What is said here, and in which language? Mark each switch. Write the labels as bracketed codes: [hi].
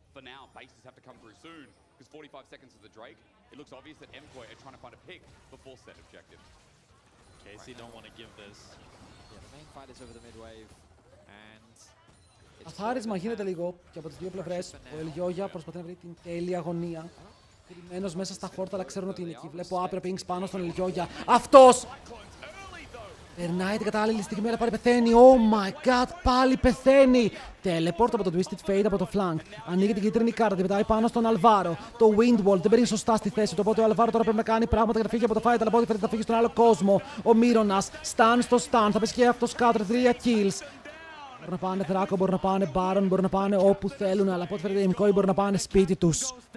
[en] For now, bases have to come through soon because 45 seconds of the Drake. It looks obvious that Mkoi are trying to find a pick before set objective. KC don't want to give this. Yeah, the main fight is over the mid wave and [el] Αθάρισμα γίνεται λίγο και από τις δύο πλευρές. Ο Ελιόγια προσπαθεί να βρει την τέλεια αγωνία. Κρυμμένος μέσα στα χόρτα, αλλά ξέρουν ότι είναι εκεί. Βλέπω άπειρα pings πάνω στον Ελιόγια. Αυτός! Περνάει την κατάλληλη στιγμή, αλλά πάλι πεθαίνει. [en] Oh my god, [el] πάλι πεθαίνει. Teleport από το Twisted Fate από το flank. Ανοίγει την κίτρινη κάρτα, την πετάει πάνω στον Αλβάρο. Το Windwall δεν μπαίνει σωστά στη θέση του. Οπότε ο Αλβάρο τώρα πρέπει να κάνει πράγματα για να φύγει από το fight. Αλλά από ό,τι φαίνεται θα φύγει στον άλλο κόσμο. Ο Μύρονας, stun στο stun. Θα πέσει και αυτό κάτω. 3 kills. Μπορούν να πάνε Δράκο, μπορούν να πάνε Baron, μπορούν να πάνε όπου θέλουν. Αλλά από ό,τι φαίνεται οι Mkoi μπορούν να πάνε σπίτι τους.